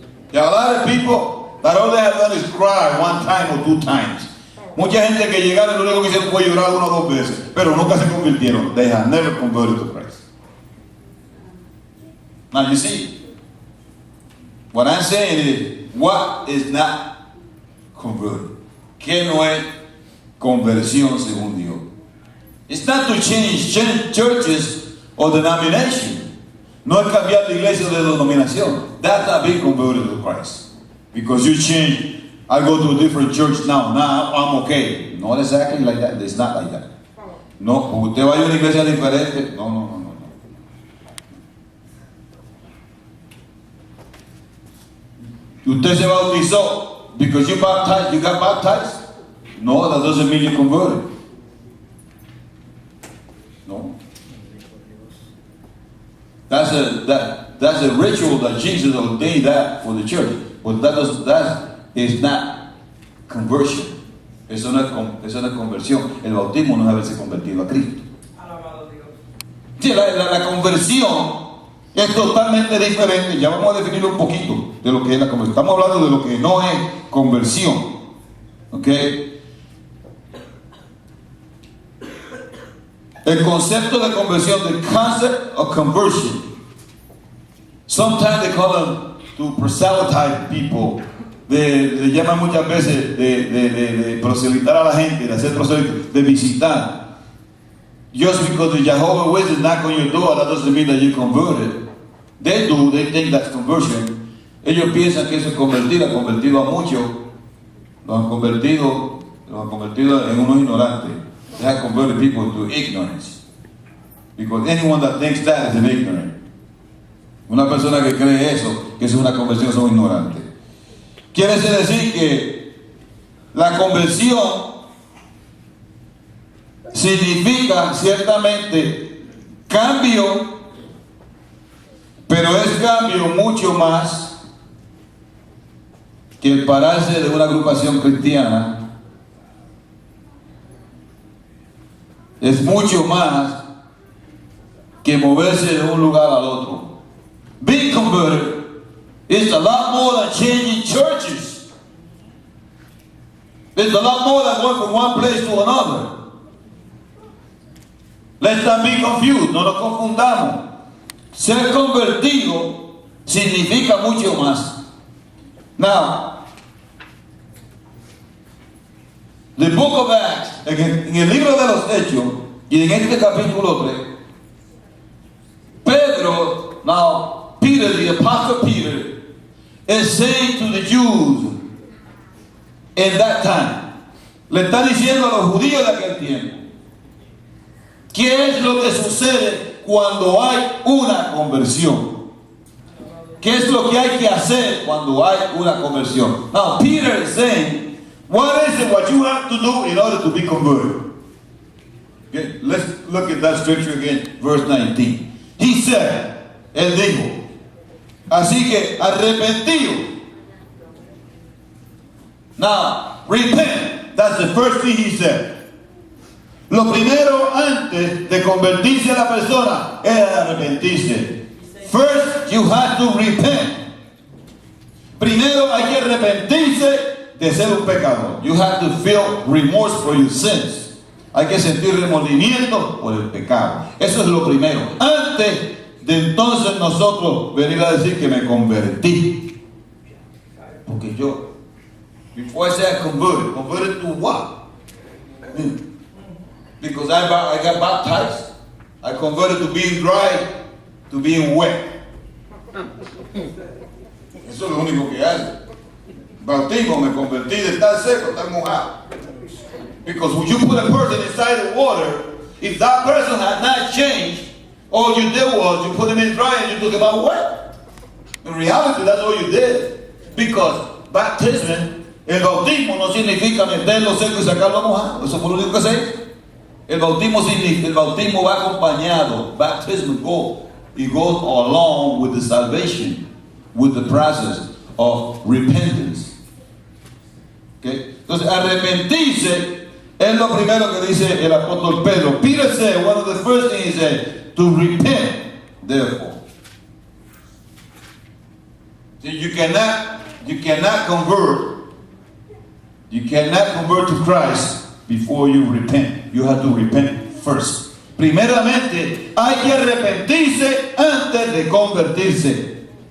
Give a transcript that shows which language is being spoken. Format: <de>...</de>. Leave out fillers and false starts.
<en>There are a lot of people that all they have done is cry one time or two times.</en> <es>Mucha gente que llegaron y lo único que hicieron fue llorar una o dos veces, pero nunca se convirtieron.</es> <en>They have never converted to Christ. Now you see, what I'm saying is, what is not converted?</en> <es>¿Qué no es conversión según Dios?</es> <en>It's not to change churches or denomination.</en> <es>No es cambiar de iglesia o de denominación.</es> <en>That's not being converted to Christ. Because you change. I go to a different church now. Now I'm okay. Not exactly like that. It's not like that.</en> <es>No, usted vaya a una iglesia diferente. No. Usted se bautizó</es> <en>because you got baptized. No, that doesn't mean you converted. No. That's a ritual that Jesus ordained that for the church. But that is not conversion.</en> <es>Eso no es conversión. El bautismo no es haberse convertido a Cristo. Sí, la conversión es totalmente diferente. Ya vamos a definir un poquito de lo que es la conversión. Estamos hablando de lo que no es conversión. ¿Ok? El concepto de conversión,</es> <en>the concept of conversion. Sometimes they call them to proselytize people.</en> <es>Le llaman muchas veces de proselitar a la gente, de hacer proselitismo, de visitar.</es> <en>Just because the Jehovah's Witnesses knock on your door, that doesn't mean that you converted. They think that's conversion.</en> <es>Ellos piensan que eso es convertido, han convertido a muchos, los han convertido en unos ignorantes.</es> <en>They have converted people to ignorance. Because anyone that thinks that is an ignorant.</en> <es>Una persona que cree eso, que es una conversión, son ignorantes. Quiere decir que la conversión significa ciertamente cambio, pero es cambio mucho más que el pararse de una agrupación cristiana. Es mucho más que moverse de un lugar al otro.</es> <en>Being converted is a lot more than changing churches. It's a lot more than going from one place to another. Let's not be confused,</en> <es>no nos confundamos. Ser convertido significa mucho más.</es> <en>Now, the book of Acts,</en> <es>en el libro de los Hechos, y en este capítulo 3, Pedro,</es> <en>now Peter, the apostle Peter, is saying to the Jews in that time,</en> <es>le está diciendo a los judíos de aquel tiempo, ¿qué es lo que sucede cuando hay una conversión? ¿Qué es lo que hay que hacer cuando hay una conversión?</es> <en>Now Peter is saying, what is it what you have to do in order to be converted? Okay, let's look at that scripture again, verse 19. He said,</en> <es>él dijo, así que arrepentido.</es> <en>Now, repent. That's the first thing he said.</en> <es>Lo primero antes de convertirse a la persona era arrepentirse.</es> <en>First, you have to repent.</en> <es>Primero hay que arrepentirse de ser un pecador.</es> <en>You have to feel remorse for your sins.</en> <es>Hay que sentir remordimiento por el pecado. Eso es lo primero. Antes de entonces nosotros venir a decir que me convertí. Porque yo,</es> <en>before I say I converted to what? Because I got baptized. I converted to being dry to being wet.</en> <es>Eso es lo único que hace. Bautismo, me convertí de estar seco, estar mojado.</es> <en>Because when you put a person inside the water, if that person had not changed, all you did was you put him in dry and you took him out wet. In reality, that's all you did. Because baptism,</en> <es>el bautismo no significa meterlo seco y sacarlo mojado. Eso fue lo único que se hizo. El bautismo va acompañado.</es> <en>Baptism it goes along with the salvation, with the process of repentance. Okay?</en> <es>Entonces, arrepentirse es lo primero que dice el apóstol Pedro.</es> <en>Peter said, one of the first things he said, to repent, therefore. See, you cannot convert to Christ before you repent. You have to repent first.</en> <es>Primeramente, hay que arrepentirse antes de convertirse.</es>